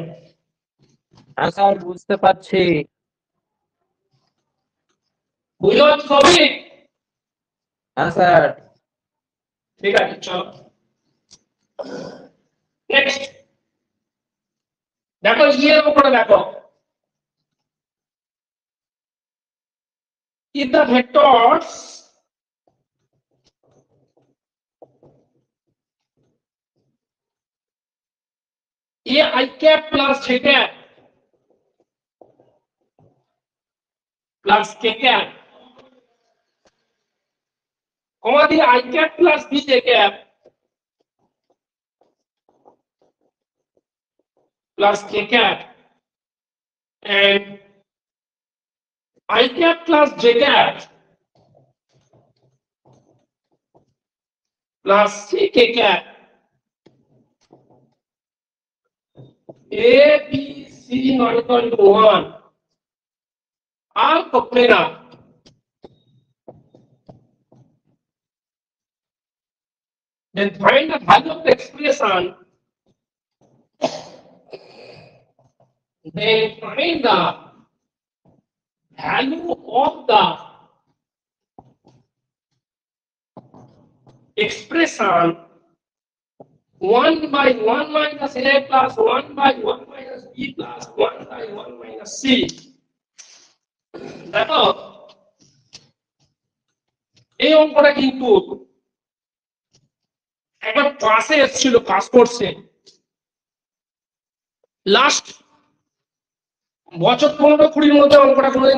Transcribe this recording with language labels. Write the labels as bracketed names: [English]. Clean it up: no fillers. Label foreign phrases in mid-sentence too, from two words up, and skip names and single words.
[Bangla] হ্যাঁ স্যার বুঝতে পারছি বুঝতে পারছো সবই হ্যাঁ স্যার ঠিক আছে চলো নেক্সট দেখো ইয়ের উপরে দেখো [English] if the vectors a I cap plus j cap plus k cap comma the I cap plus b j cap plus k cap and I cap plus j cap plus c k cap a b c not equal to 1 are coplanar then find the value of the expression then find the value of the expression 1 by 1 minus a plus 1 by 1 minus b plus 1 by 1 minus c [Bangla] দেখো এই অঙ্কটা কিন্তু একবার ক্লাসে এসেছিল [English] pass course [Bangla] লাস্ট বছর 15-20 মধ্যে অঙ্কটা কোনোদিন